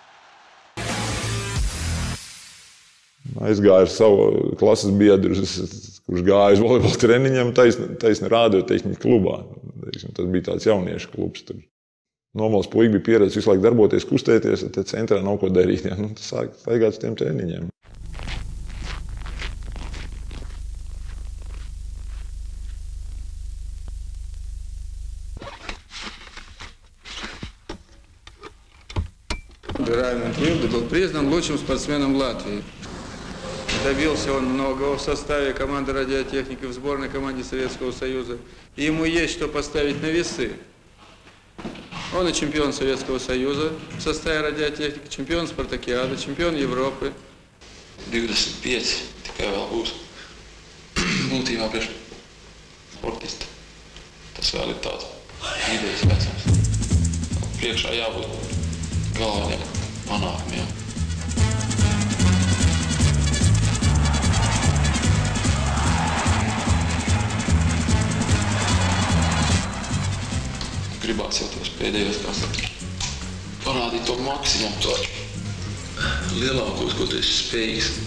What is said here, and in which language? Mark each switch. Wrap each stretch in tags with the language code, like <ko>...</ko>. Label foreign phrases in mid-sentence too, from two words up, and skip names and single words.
<lv>Aizgāju ar savu klases biedru, kurš gāja uz volejbola treniņiem, taisni radiotehnikas klubā. Tas bija tāds jauniešu klubs. Nomalas puiši bija pieredze visu laiku darboties, kustēties, tad centrā nav ko darīt. Ja? Tas sāk staigāt uz tiem treniņiem.</lv> <ru>Раймонд Милда был признан лучшим спортсменом Латвии. Добился он многого в составе команды радиотехники в сборной команде Советского Союза. И ему есть что поставить на весы. Он и чемпион Советского Союза в составе радиотехники, чемпион Спартакиады, чемпион Европы.</ru> <lv>25 tikai vēl būs būtībā priekš sportista. Tas vēl ir tāds vidējs vecums. Priekšā jābūt galveniem panākumiem. Gribās jau tos pēdējos, kā saka, parādīt to maksimumu, to lielākos, ko tu esi spējīgs.</lv>